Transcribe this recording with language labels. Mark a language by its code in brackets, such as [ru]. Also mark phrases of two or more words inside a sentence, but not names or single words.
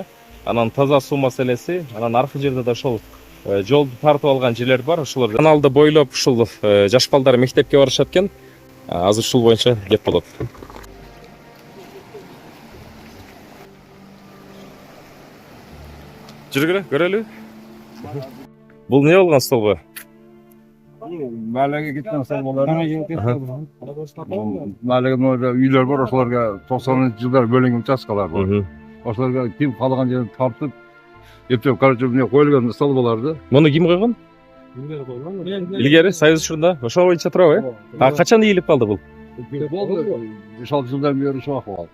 [ky] Анан таза суу маселеси, анан аркы жерде да ошол жолду тартып алган жерлер бар. Ошолор каналды бойлоп ушул жаш балдар мектепке барышат экен. Азыр ушул боюнча кеп болот. Жүргүлө, көрөлү. Бул эмне болгон столбу? [uz] Mahallega ketgan stolbolar. Mahallega uylar bor, [ky] ошолорго 90-жылдар бөлүнгөн участкалар бар. Ошолорго ким каалаган жерин тартып, эптеп короче эмне коюлган столболорду. Муну ким койгон? Илгери Союз учурунда ошол боюнча турабы? Качан ийилип калды бул? Болду. 5-6 жылдан бери ушул акыбал.